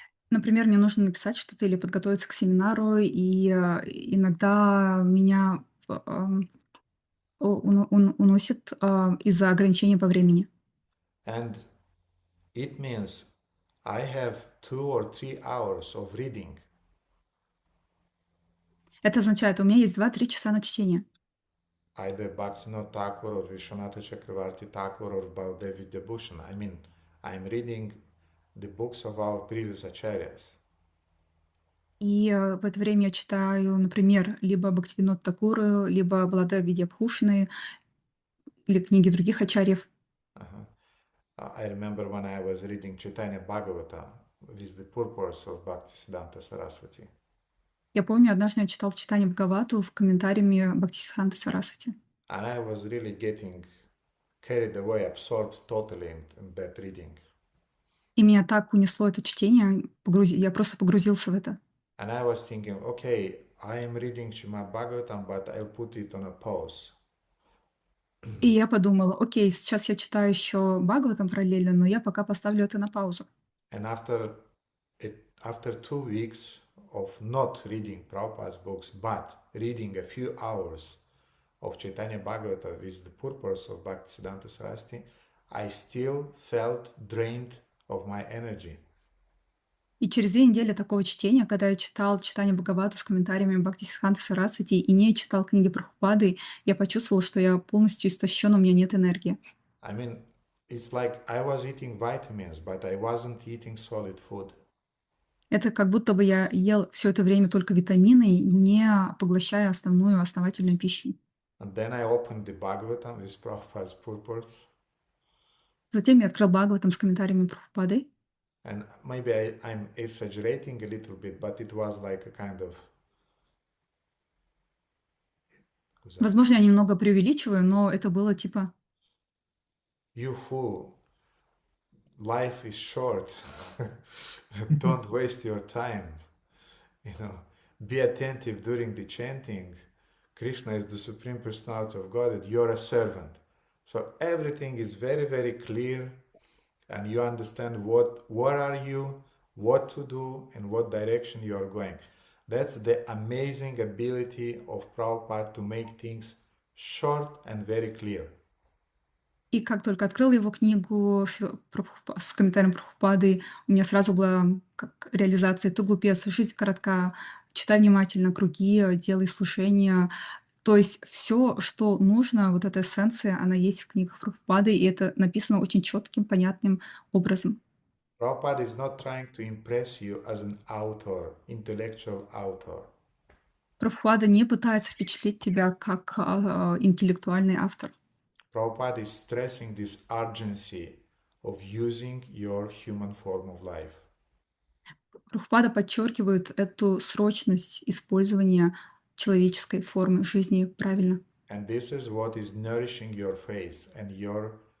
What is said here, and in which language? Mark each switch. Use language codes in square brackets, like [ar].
[ru] Например, мне нужно написать что-то или подготовиться к семинару, и иногда меня уносит из-за ограничения по времени. [en] And it means I have 2 or 3 hours of reading. [ru] Это означает, у меня есть 2-3 часа на чтение. [en] Either Bhaktivinoda Thakur or Vishwanatha Chakravarti Thakur or Baldev Vidyabhushan. I mean, I'm reading the books of our previous acharyas. [ru] И в это время я читаю, например, либо Бхактивинод Такуру, либо Баладев Видьябхушаны, или книги других ачарьев. [en] I remember when I was reading Chaitanya Bhagavata with the purports of Bhaktisiddhanta Saraswati. [ru] Я помню, однажды я читал читание Бхагавату в комментариями Бхактисиддханты Сарасвати. [en] And I was really getting carried away, absorbed totally in that reading. [ru] И меня так унесло это чтение, я просто погрузился в это. [en] And I was thinking, okay, I am reading Srimad Bhagavatam, but I'll put it on a pause. [ru] И я подумала, окей, сейчас я читаю еще Бхагаватам параллельно, но я пока поставлю это на паузу. [en] And after 2 weeks of not reading Prabhupada's books, but reading a few hours of Chaitanya Bhagavata with the purpose of Bhaktisiddhanta Saraswati, I still felt drained of my energy. [ru] И через 2 недели такого чтения, когда я читал читание Бхагавату с комментариями Бхактисиддханты Сарасвати и не читал книги Прабхупады, я почувствовал, что я полностью истощен, у меня нет энергии. [en] I mean, it's like I was eating vitamins, but I wasn't eating solid food. [ru] Это как будто бы я ел все это время только витамины, не поглощая основательную пищу. [en] And then I opened the Bhagavatam with Prabhupada's purports. [ru] Затем я открыл Бхагаватам с комментариями Прабхупады. [en] And maybe I'm exaggerating a little bit, but it was like a kind of... [ru] Возможно, я немного преувеличиваю, но это было типа... [en] You fool, life is short. Don't waste your time. Be attentive during the chanting. Krishna is the Supreme Personality of Godhead. You're a servant. So everything is very, very clear, and you understand where are you, what to do, and what direction you are going. That's the amazing ability of Prabhupada to make things short and very clear. [ru] И как только открыл его книгу с комментарием Прабхупады, у меня сразу была как реализация: ты глупец, жизнь коротка, читай внимательно круги, делай слушания. То есть все, что нужно, вот эта эссенция, она есть в книгах Прабхупады, и это написано очень четким, понятным образом. [en] Prabhupada is not trying to impress you as an author, intellectual author. [ru] Прабхупада не пытается впечатлить тебя как интеллектуальный автор. [en] Prabhupada is stressing this urgency of using your human form of life. [ru] Прабхупада подчеркивает эту срочность использования человеческой формы жизни правильно. [en] And this is what is nourishing your faith and your